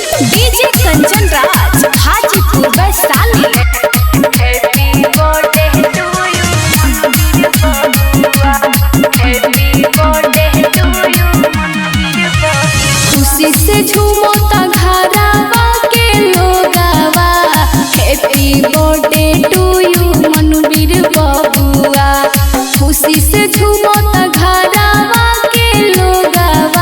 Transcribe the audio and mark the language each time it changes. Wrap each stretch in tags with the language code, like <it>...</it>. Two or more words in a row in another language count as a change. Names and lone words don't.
<bho>डीजे कंचन राज हाजीपुर वैशाली।</bho> <en>Happy birthday to you happy birthday to you.</en> <bho>खुशी से झूमता घरवा के लोगवा।</bho> <en>Happy birthday to you मनवीर बबुआ।</en> <bho>खुशी से झूमता घरवा के लोगवा।</bho>